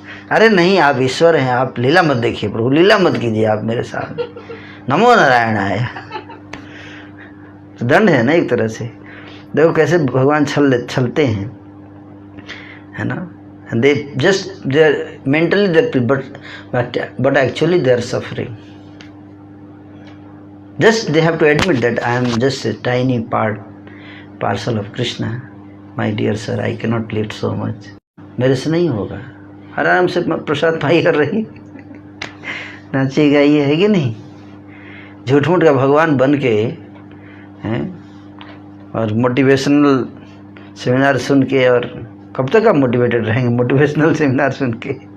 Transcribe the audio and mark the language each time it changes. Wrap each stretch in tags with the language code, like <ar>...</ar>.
<hi>अरे नहीं, आप ईश्वर हैं, आप लीला मत देखिए, प्रभु लीला मत कीजिए आप मेरे साथ।</hi> <sa>नमो नारायणाय।</sa> <hi>तो दंड है ना एक तरह से। देखो कैसे भगवान छलते हैं, है ना?</hi> <en>They just they are mentally there, but actually they are suffering. Just they have to admit that I am just a tiny parcel of Krishna. My dear sir, I cannot lift so much.</en> <hi>मेरे से नहीं होगा। आराम से प्रसाद पाई कर रही, नाची गाइए, है कि नहीं? झूठ मूठ का भगवान बन के हैं, और मोटिवेशनल सेमिनार सुन के, और कब तक आप मोटिवेटेड रहेंगे मोटिवेशनल सेमिनार सुन के?</hi>